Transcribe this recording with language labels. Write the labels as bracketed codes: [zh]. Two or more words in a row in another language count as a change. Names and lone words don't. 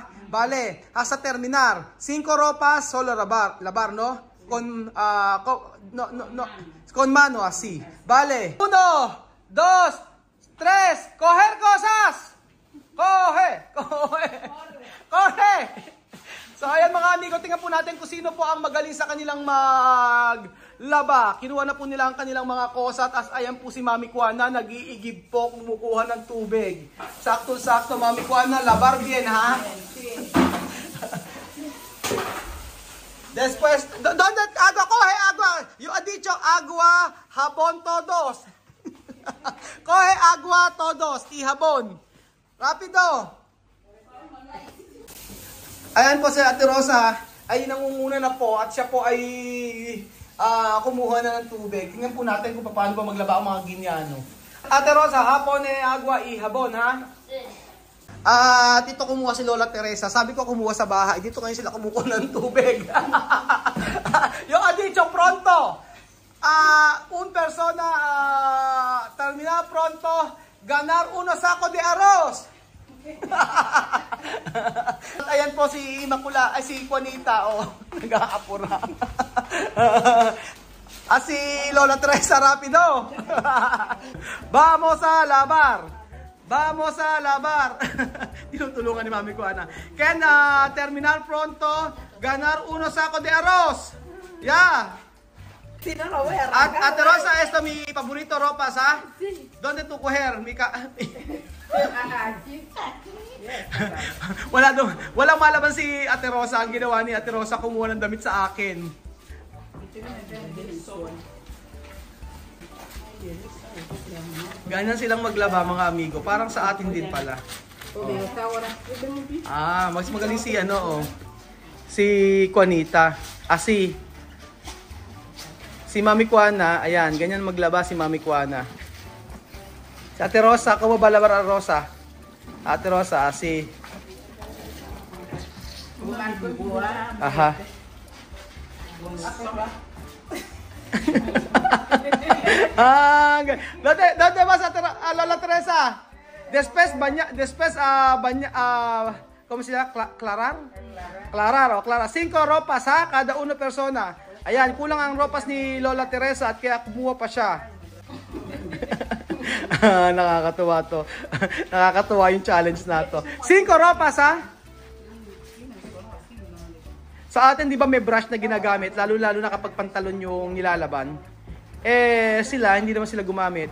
[es] ¿Vale? Hasta terminar. 5 ropas, solo lavar, ¿no? Con mano así. ¿Vale? 1, 2, 3. ¡Coger cosas! ¡Corre! [tl] So ayan mga amigo, tingnan po natin kung sino po ang magaling sa kanilang maglaba. Kinuha na po nila ang kanilang mga kosat. As ayan po si Mami Kuana, nag-iigib po, kumukuha ng tubig. [es] Sakto-sakto Mami Kuana, labar bien ha? Después, ¿dónde agua? Coge agua. Yo he dicho agua, jabón todos. Coge agua todos y jabón. Rápido. [tl] Ayan po si Ate Rosa ay nangunguna na po at siya po ay kumuha na ng tubig. Tingnan po natin kung paano ba maglaba ang mga Ginyano. [es] Ate Rosa, hapon agua y jabón ha? [tl] Dito kumuha si Lola Teresa. Sabi ko kumuha sa bahay. Dito ngayon sila kumukuha ng tubig. [es] Yo ha dicho pronto. Un persona termina pronto ganar uno saco de arroz. [tl] At ayan po si Immaculada, ay si Juanita, nag-aapura. [es] Si Lola Teresa, rapido. Vamos a labar. Vamos a labar. [tl] Tinutulungan ni Mami Kuana. [es] Can terminar pronto, ganar uno saco de arroz. [en] Yeah. [es] Ate Rosa, esto mi favorito ropas, ha? Sí. ¿Dónde tu coger? [tl] Walang malaban si Ate Rosa. Ang ginawa ni Ate Rosa, kumuha ng damit sa akin. Ganyan silang maglaba mga amigo. Parang sa atin din pala. Mas magaling si si Juanita. Si Mami Kuana, ayan, ganyan maglaba si Mami Kuana. Si Ate Rosa, como ba labar ang Rosa? Ate Rosa, Aha. [es] ¿Dónde vas a Lola Teresa? Después ¿cómo se llama? Clarar. 5 ropas ha, cada una persona. [tl] Ayan, kulang ang ropas ni Lola Teresa at kaya kumuha pa siya. Nakakatuwa to. Nakakatuwa yung challenge na to. 5 ropas ha? Sa atin, di ba may brush na ginagamit? Lalo-lalo na kapag pantalon yung nilalaban. Sila, hindi naman sila gumamit.